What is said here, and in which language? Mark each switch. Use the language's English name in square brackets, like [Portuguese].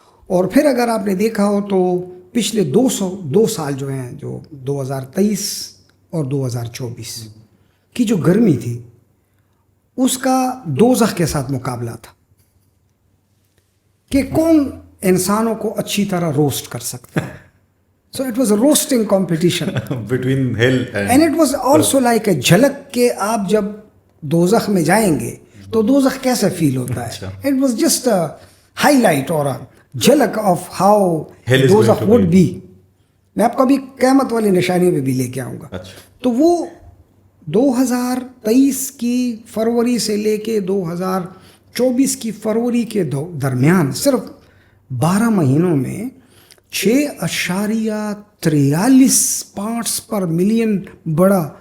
[Urdu] اور پھر اگر آپ نے دیکھا ہو تو پچھلے 2 سال جو ہیں، جو 2023 اور 2024 کی جو گرمی تھی، اس کا دوزخ کے ساتھ مقابلہ تھا کہ کون انسانوں کو اچھی طرح روسٹ کر سکتا ہے. [English] So it was a roasting competition between hell and it was also like a [Urdu] جھلک کہ آپ جب دوزخ میں جائیں گے تو دوزخ کیسا فیل ہوتا ہے. [English] It was just a highlight or a جھلک of how دوزخ would be. [Urdu] میں آپ کو ابھی قیامت والی نشانیوں پہ بھی لے کے آؤں گا. تو وہ 2023 کی فروری سے لے کے 2024 کی فروری کے درمیان صرف 12 مہینوں میں 6.43 پارٹس پر ملین بڑا